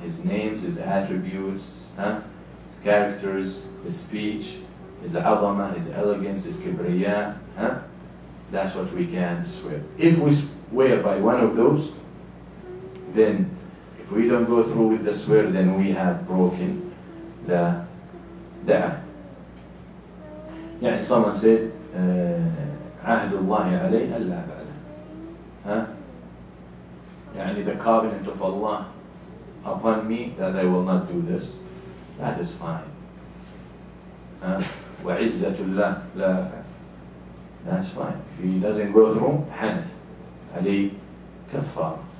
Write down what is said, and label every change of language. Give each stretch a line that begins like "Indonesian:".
English: His names, His attributes, His characters, His speech, His azama, His elegance, His kibriya. That's what we can swear. If we swear by one of those, then if we don't go through with the swear, then we have broken the da'ah.
Arabic: يعني
English: someone said,
Arabic: عهد الله عليه ألا بعده.
English: يعني the covenant of Allah upon me that I will not do this. That is fine.
Arabic: وعزة الله لا أفعل.
English: That's fine. If he doesn't go through,
Arabic: حنث عليه كفار.